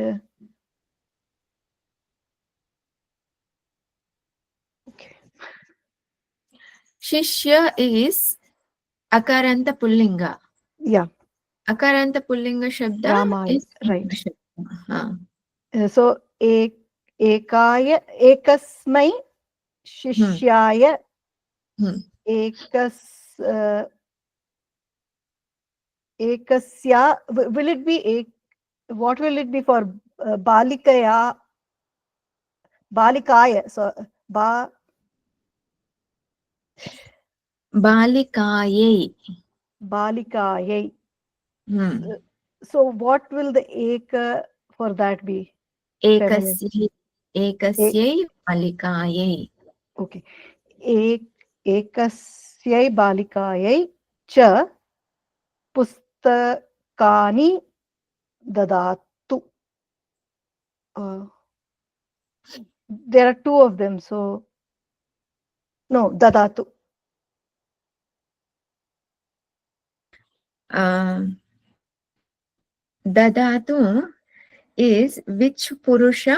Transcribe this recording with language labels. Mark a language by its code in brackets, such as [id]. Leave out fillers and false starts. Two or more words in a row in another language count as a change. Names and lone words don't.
[en] Okay. [sa] Shishya is अकारान्त पुल्लिङ्ग. [en] Yeah. [sa] अकारान्त पुल्लिङ्ग शब्द Ramaya, [en] is right. [sa] Shabda. So एकाय एकस्मै शिष्याय एकस्य. [en] Will it be what will it be for balikaya? [sa] Balikaya. So Balikayai. Balikayai. [en] So what will the eka for that be? [sa] एकस्यै बालिकायै. [en] Okay. [sa] एकस्यै बालिकायै च पुस्तकानि ददातु. [en] There are two of them, so no, [sa] dadatu. [en] Dadatu is which Purusha?